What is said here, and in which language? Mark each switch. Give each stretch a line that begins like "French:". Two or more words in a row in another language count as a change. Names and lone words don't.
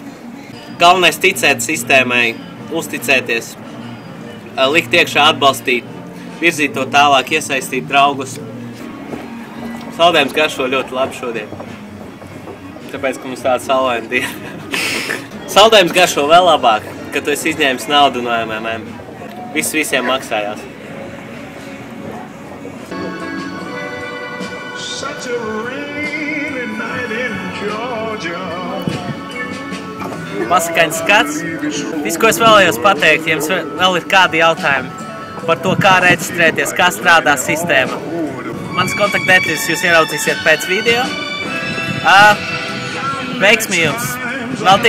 Latvian: Galvenais ticēt sistēmai, uzticēties, likt iekšā atbalstīt, virzīt to tālāk, iesaistīt draugus. Saldējums garšo ļoti labi šodien. Tāpēc, ka mums tāda saulaina diena. Saldējums garšo vēl labāk, kad tu esi izņēmis naudu no MMM. Viss visiem maksājās.
English: Such a rainy night in Georgia.
Latvian: Pasakaņas skats. Viss, ko es vēlējos pateikt, ja jums vēl ir kādi jautājumi par to, kā reģistrēties, kā strādā sistēma. Mans kontaktdetaļas jūs ieraudzīsiet pēc video. Veiksmi jums! Vēl tiksimies! Paldies!